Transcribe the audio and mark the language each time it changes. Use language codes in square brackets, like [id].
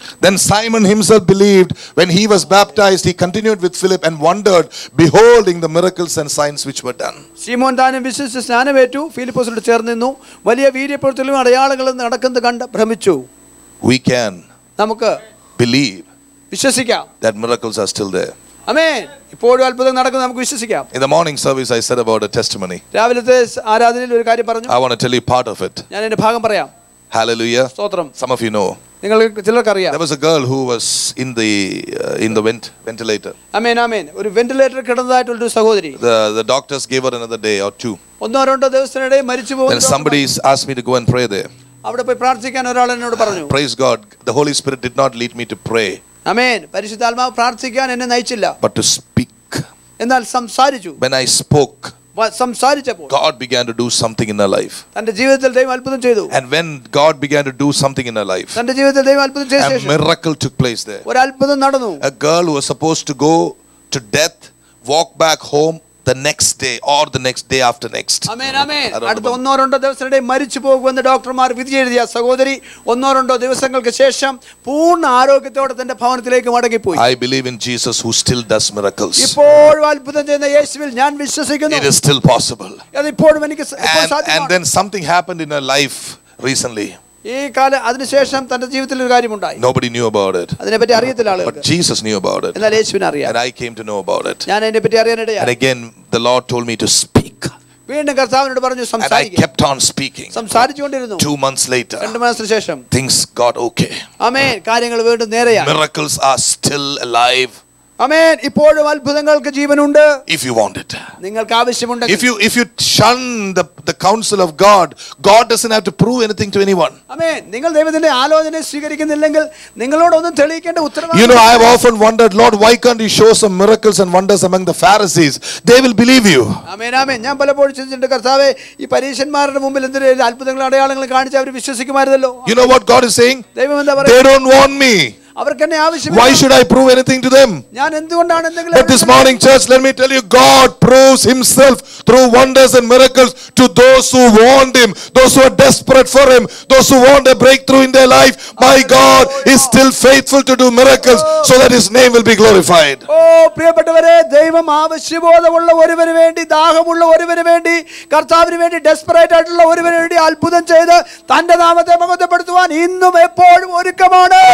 [en] Then Simon himself believed. When he was baptized, he continued with Philip and wondered, beholding the miracles and signs which were done. [ml] ശീമോൻ താനും വിശ്വസിച്ച് സ്നാനമേറ്റു, ഫിലിപ്പോസിനോട് ചേർന്ന് നിന്നു, വലിയ വീര്യപ്രവൃത്തികളും അടയാളങ്ങളും നടക്കുന്നത് കണ്ട് ഭ്രമിച്ചു. [en] We can [ml] നമുക്ക് [en] believe [ml] വിശ്വസിക്കാം [en] that miracles are still there. [ml] ആമേൻ. ഇപ്പോഴും അത്ഭുതം നടക്കുന്നത് നമുക്ക് വിശ്വസിക്കാം. [en] In the morning service, I said about a testimony. [ml] രാവിലത്തെ ആരാധനയിൽ ഒരു കാര്യം പറഞ്ഞു. [en] I want to tell you part of it. [ml] ഞാൻ അതിന്റെ ഭാഗം പറയാം. [en] Hallelujah. [ml] സ്തോത്രം. [en] Some of you know. [ml] നിങ്ങൾ ചിലർക്കറിയാം. [en] There was a girl who was in the ventilator. [ml] ആമേൻ ആമേൻ. ഒരു വെന്റിലേറ്റർ കിടന്നതായിട്ടുള്ള ഒരു സഹോദരി. [en] The doctors gave her another day or two. [ml] ഒന്നോ രണ്ടോ ദിവസത്തിനിടെ മരിച്ചു [en] Then [ml] പോകുന്നു. [en] somebody asked me to go and pray there. [ml] അവിടെ പോയി പ്രാർത്ഥിക്കാൻ ഒരാൾ എന്നോട് പറഞ്ഞു. [en] Praise God. The Holy Spirit did not lead me to pray, [ml] ആമേൻ. പരിശുദ്ധാത്മാവ് പ്രാർത്ഥിക്കാൻ എന്നെ നയിച്ചില്ല, [en] but to speak. [ml] എന്നാൽ സംസാരിച്ചു. [en] When I spoke, [ml] സംസാരിച്ചപ്പോൾ [en] God began to do something in her life. [ml] തന്റെ ജീവിതത്തിൽ ദൈവം അത്ഭുതം ചെയ്തു. [en] And when God began to do something in her life, [ml] തന്റെ ജീവിതത്തിൽ ദൈവം അത്ഭുതം ചെയ്ത [en] a [ml] ശേഷം [en] miracle took place there. [ml] ഒരു അത്ഭുതം നടന്നു. [en] A girl who was supposed to go to death walked back home the next day or the next day after next. [ml] ആമേൻ ആമേൻ. അടുത്ത ഒന്നോ രണ്ടോ ദിവസത്തിനിടെ മരിച്ചു പോകുമെന്ന് ഡോക്ടർമാർ വിധി എഴുതിയ സഹോദരി ഒന്നോ രണ്ടോ ദിവസങ്ങൾക്ക് ശേഷം പൂർണ്ണ ആരോഗ്യത്തോടെ തന്റെ ഭവനത്തിലേക്ക് മടങ്ങിപ്പോയി. [en] I believe in Jesus who still does miracles. [ml] ഇപ്പോഴും അത്ഭുതം ചെയ്യുന്ന യേശുവിൽ ഞാൻ വിശ്വസിക്കുന്നു. [en] It is still possible. [ml] അത് ഇപ്പോഴും എനിക്ക് [en] And then something happened in her life recently. [ml] ഈ കാലം അതിനുശേഷം തന്റെ ജീവിതത്തിൽ ഒരു കാര്യമുണ്ടായി. [en] Nobody knew about it, [ml] അതിനെപ്പറ്റി അറിയത്തില്ല [en] but [ml] ആളുകൾക്ക്. [en] Jesus knew about it. [ml] എന്നാൽ യേശുവിനെ അറിയാം. [en] And I came to know about it. [ml] ഞാൻ അതിനെപ്പറ്റി [en] And [ml] അറിയാനിടയായി. [en] again, the Lord told me to speak. [ml] വീണ്ടും കർത്താവിനോട് പറഞ്ഞു [en] And I [ml] സംസാരിക്കുക. [en] kept on speaking. [ml] സംസാരിച്ചുകൊണ്ടിരുന്നു. [en] 2 months later, [ml] 2 മാസത്തിന് ശേഷം [en] things got okay. [ml] ആമേൻ. കാര്യങ്ങൾ വീണ്ടും നേരെയായി. [en] Miracles are still alive [ml] ആമേൻ. ഇപ്പോഴും അത്ഭുതങ്ങൾക്ക് ജീവനുണ്ട്. [en] if you want it. [ml] നിങ്ങൾക്ക് ആവശ്യമുണ്ടെങ്കിൽ. [en] If you shun the counsel of God, God doesn't have to prove anything to anyone. [ml] ആമേൻ. നിങ്ങൾ ദൈവത്തിന്റെ ആലോചന സ്വീകരിക്കുന്നില്ലെങ്കിൽ നിങ്ങളോടൊന്നും തെളിയിക്കേണ്ട ഉത്തരവാദിത്വം. [en] You know, I have often wondered, Lord, why can't you show some miracles and wonders among the Pharisees? They will believe you. [ml] ആമേൻ ആമേൻ. ഞാൻ പലപ്പോഴും ചിന്തിച്ചിട്ടുണ്ട്, കർത്താവേ, ഈ പരീശന്മാരുടെ മുമ്പിൽ എന്തെങ്കിലും അത്ഭുതങ്ങളും അടയാളങ്ങളും കാണിച്ച് അവർ വിശ്വസിക്കുമായിരുന്നല്ലോ. [en] You know what God is saying? [ml] ദൈവം എന്താ [en] They [ml] പറയുക? [en] don't want me. [ml] അവർക്ക് എന്നെ ആവശ്യമില്ല. [en] Why should I prove anything to them? [ml] ഞാൻ എന്തുകൊണ്ടാണ് എന്തെങ്കിലും? [en] But this morning, church, let me tell you, God proves himself through wonders and miracles to those who want him, those who are desperate for him, those who want a breakthrough in their life. My God is still faithful to do miracles so that his name will be glorified. [ml] ഓ പ്രിയപ്പെട്ടവരെ, ദൈവം ആവശ്യബോധമുള്ള ഒരുവന് വേണ്ടി, ദാഹമുള്ള ഒരുവന് വേണ്ടി, കർത്താവിന് വേണ്ടി desperate ആയിട്ടുള്ള ഒരുവന് വേണ്ടി അത്ഭുതം ചെയ്ത് തന്റെ നാമത്തെ മഹത്വപ്പെടുത്തുവാൻ ഇന്നും എപ്പോഴും ഒരുക്കമാണ്.